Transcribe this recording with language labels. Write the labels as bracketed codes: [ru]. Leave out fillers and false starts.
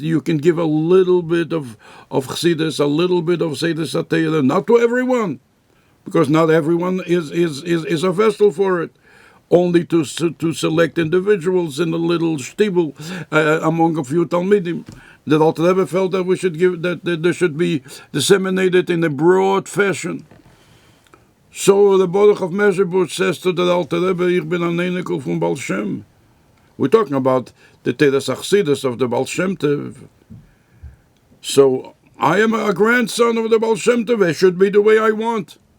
[en] You can give a little bit of Chassidus, a little bit of Seder Satayla, not to everyone, because not everyone is a vessel for it. Only to select individuals in a little shtibel among a few Talmidim. That Alter Rebbe felt that we should give that they should be disseminated in a broad fashion. So the Baruch of Mezhebush says to the Alter Rebbe, [yi] Ich bin ein Einikel von Baal Shem. [en] We're talking about the Teres Achsidus of the Baal Shem Tov. So I am a grandson of the Baal Shem Tov. It should be the way I want.